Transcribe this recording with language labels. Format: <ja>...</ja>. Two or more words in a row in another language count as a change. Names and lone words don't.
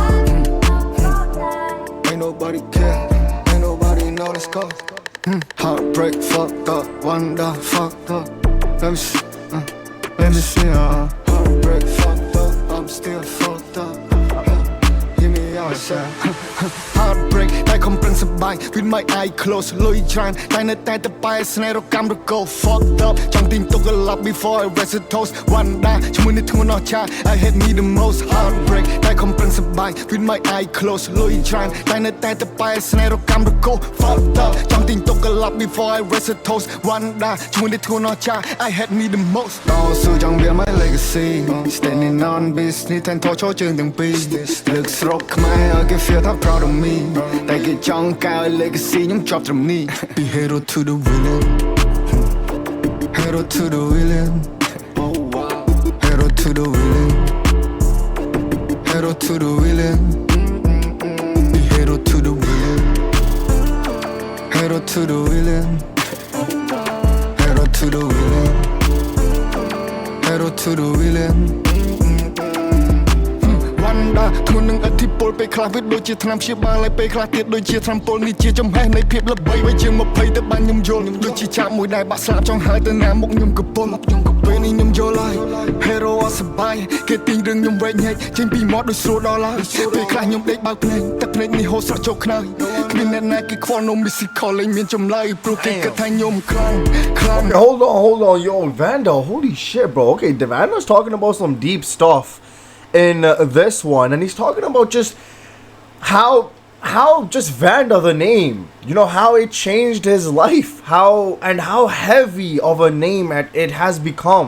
<en>Ain't nobody care, ain't nobody know, let's go. Heartbreak fucked up, Vannda fucked up. Let me see, Heartbreak fucked up, I'm still fucked up. Hear me out, Heartbreak</en> <km>តែខំប្រឹងសប្បាយ</km> <en>with my eye closed</en> <km>លុយច្រើនតែនៅតែទៅបែរស្នេហ៍រកកម្មរកោ</km> <en>fucked up</en> <km>ចង់ទិញទុក</km> <en>a lot before I rest it toast Vannda</en> <km>ជាមួយនឹងធ្ង ន់អស់ចា</km> <en>I hate me the most heartbreak</en> <km>តែខំប្រឹងសប្បាយ</km> <en>with my eye closed</en> <km>លុយច្រើនតែនៅតែទៅបែរស្នេហ៍រកកម្មរកោ fucked</km> <en>up</en> <km>ចង់ទិញទុក</km> <en>a lot before I rest it toast Vannda</en> <km>ជាមួយនឹងធ្ងន់អស់ចា</km> <en>I hate me the most</en> <km>តស៊ូច ង់វា</km> <en>my legacy standing on business</en> <km>តែថោឈរជើងទាំងពីរលើកស្រុកខ្មែរ ឲ្យគេ</km> <en>feel that proud of me</en> <km>តែគេចង់កៅ</km> <en>legacy</en> <km>ខ្ញុំជាប់ត្រឹមនេះ</km> <en>Be hero to the villain Hero to the villain Hero to the villain Hero to the villain Be hero to the villain Hero to the villain Hero to the villain Hero to the villain</en> <km>Vannda ធ្ងន់នឹងឥទ្ធិពលពេលខ្លះវាដូចជាថ្នាំព្យាបាលហើយពេលខ្លះទៀតដូចជាថ្នាំពុលនេះជាចំហេះនៃភាពល្បីវាជាង20ទៅបានខ្ញុំយល់ដូចជាចាក់មួយដែលបាក់ស្លាប់ចង់ហើយទៅណាមុខខ្ញុំកំពុលពេលនេះខ្ញុំយល់ហើយ Hero អត់សប្បាយគេទាញរឿងខ្ញុំវែកញែកចេញពីមាត់ដូចស្រួលដល់ហើយពេលខ្លះខ្ញុំដេកបើកភ្នែកទឹកភ្នែកនេះហូរស្រក់ចូលខ្នើយគ្មានអ្នកណាគេខ្វល់នំ musical លេងមានចម្លើយព្រោះគេគិតថាខ្ញុំខ្លាំង</km> <en>Hold on, yo, Vannda, holy shit, bro. Okay, Vanda's talking about some deep stuff in this one, and he's talking about just how just Vannda, the name, you know, how it changed his life, how heavy of a name it has become.</en>